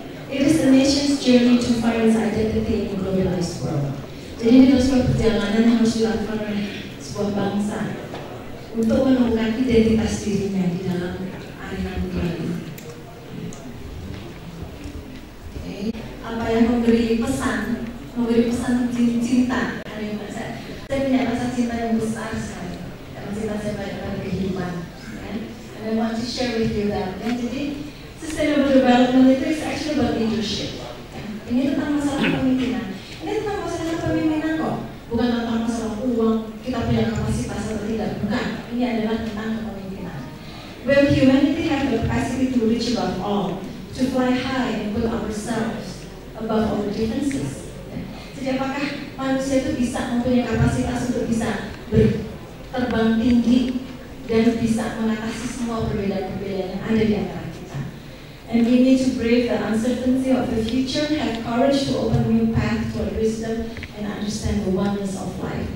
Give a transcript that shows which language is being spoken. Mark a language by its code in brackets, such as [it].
[en] It is the nation's journey to find its identity in a globalized world. [id] Jadi ini adalah sebuah perjalanan yang harus dilakukan oleh sebuah bangsa untuk menemukan identitas dirinya di dalam arena global. Apa yang memberi pesan cinta. Saya punya rasa cinta yang besar sekali. Karena cinta saya pada kehidupan. [en] And I want to share with you that. [id] Jadi [en] sustainable development itu is actually about leadership. [id] Ini tentang masalah kepemimpinan. Ini tentang masalah kepemimpinan kok. Bukan tentang masalah uang, kita punya kapasitas atau tidak. Bukan. Ini adalah tentang kepemimpinan. [en] Will humanity have the capacity to reach above all, to fly high and put ourselves above all the differences? [id] Jadi apakah manusia itu bisa mempunyai kapasitas untuk bisa terbang tinggi dan bisa mengatasi semua perbedaan-perbedaan yang ada di antara kita? [en] And we need to brave the uncertainty of the future, have courage to open new path toward wisdom, and understand the oneness of life.